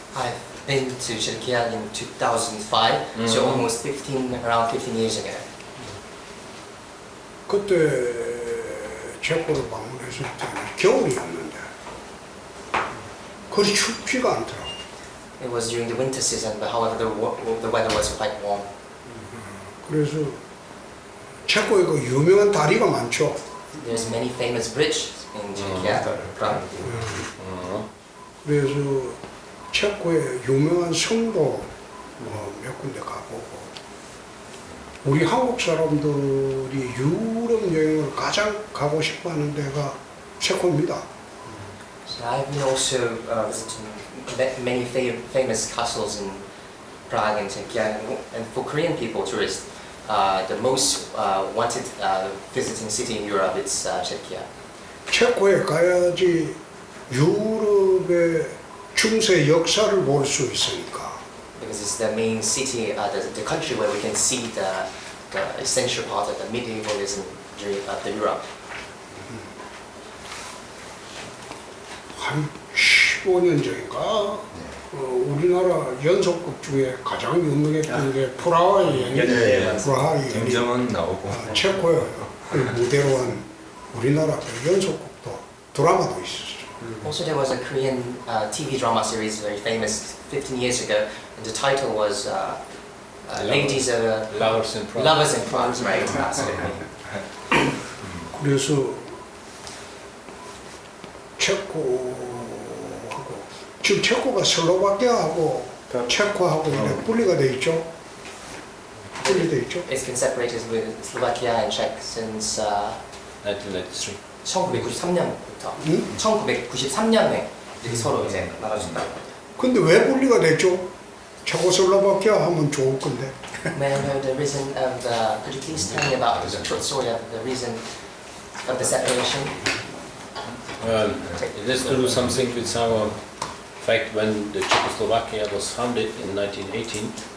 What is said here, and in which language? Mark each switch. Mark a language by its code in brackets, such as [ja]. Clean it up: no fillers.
[en] I've been to Czechia in 2005, so almost around 15 years ago. [ko] 그때 체코를 방문했을 때는 겨울이었는데 그리 춥지가 않더라고요. [en] It was during the winter season, but however the weather was quite warm. [ko] 그래서 체코에 그 유명한 다리가 많죠. [en] There's many famous bridges in Czechia. [ko] 그래서 체코의 유명한 성도 몇 군데 가보고 우리 한국 사람들이 유럽 여행을 가장 가고 싶어하는 데가 체코입니다. [en] So I've been also visiting many famous castles in Prague and Czechia, and for Korean people, tourists, the most wanted visiting city in Europe is Czechia. [ko] 체코에 가야지 유럽의 중세 역사를 볼 수 있으니까. [en] Because it's the main city, the country where we can see the essential part of the medievalism during the Europe. [ko] 한 15년 전인가 우리나라 연속극 중에 가장 유명했던 게 프라하의 연인, 프라하의 김정은 나오고 체코에 무대로 한 우리나라 연속극도 드라마도 있었죠. [en] Also, there was a Korean TV drama series, very famous, 15 years ago, and the title was Ladies Lovers in Prague. Lovers in Prague, right? Absolutely. [ko] 그래서 체코하고 지금 체코가 슬로바키아하고 체코하고 이렇게 분리가 돼 있죠. 분리돼 있죠. [en] It's been separated with Slovakia and Czech since 1993. [ko] 1993년부터 응? 1993년에 이렇게 서로 이제 나눠진다고 합니다. 근데 왜 분리가 됐죠? 체코슬로바키아 하면 좋을 건데. [en] May I know the reason of the? Could you please tell me about the short story of the reason of the separation? It has to do something with our fact when the Czechoslovakia was founded in 1918.